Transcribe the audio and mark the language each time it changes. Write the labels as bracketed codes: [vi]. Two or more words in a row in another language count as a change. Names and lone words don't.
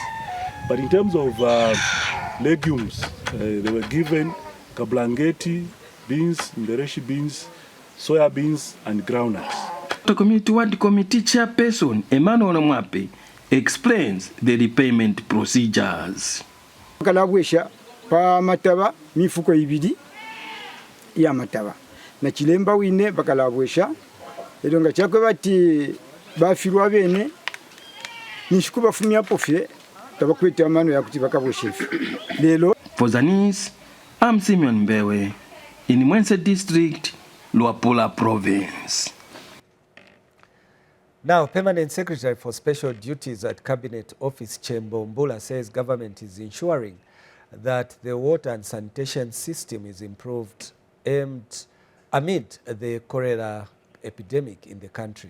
[en] But in terms of legumes, they were given kablangeti, beans, ndereshi beans, soya beans, and groundnuts. The Community Ward Committee Chairperson Emmanuel Mwape explains the repayment procedures. [bem] Kalabwesha pa mataba mifuko ibidi ya mataba na kilemba wine bakalabwesha edonga chakwe bati bafirwa bene nishuku bafumya pofye tabakwete amano ya kuti bakabwesha lelo. [en] For Zanis, I'm Simeon Mbewe in Mongu District, Luapula Province. Now, Permanent Secretary for Special Duties at Cabinet Office Chembo Mbula says government is ensuring that the water and sanitation system is improved amid the cholera epidemic in the country.